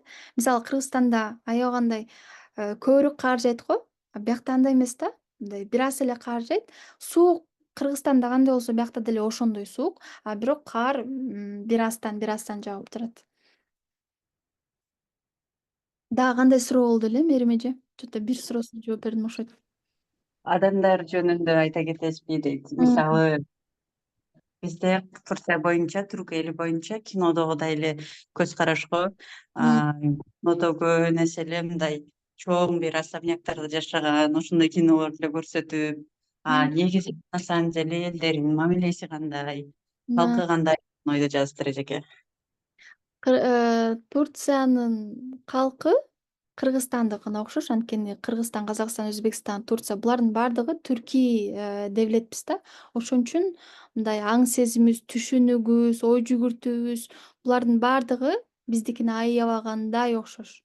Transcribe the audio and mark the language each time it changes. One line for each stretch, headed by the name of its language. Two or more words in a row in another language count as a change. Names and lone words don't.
Kyrgyz: Мисалы Кыргызстанда аябагандай көбүрөөк каар жайт го. А биякта андай эмес да. Мындай бир аз эле каар жайт. Суук Кыргызстанда кандай болсо биякта деле ошондой суук, бирок каар бир аздан жаап турат. Дагы кандай суроо болду эле, Мерим эже? Что-то бир суроосуна жооп бердим окшойт. Адамдар жөнүндө айта кетесизби дейт. Мисалы, бизде Турция боюнча, Түрк эли боюнча кинодогудай эле көз карашко, кинодо көбүн эсе эле мындай чоң бир особняктарда жашаган, ошондой кинолорду эле көрсөтүп, негизи
Russian: на самом деле
Kyrgyz: элдердин мамилеси кандай, калкы кандай ойдо жазыптыр эжеке. Турциянын калкы Кыргызстандыкына окшош. Анткени Кыргызстан, Казакстан, Өзбекстан, Турция булардын баардыгы түркий девлетпиз да. Ошон үчүн мындай аң сезимибиз, түшүнүгүбүз, ой жүгүртүүбүз булардын баардыгы биздикине аябагандай окшош.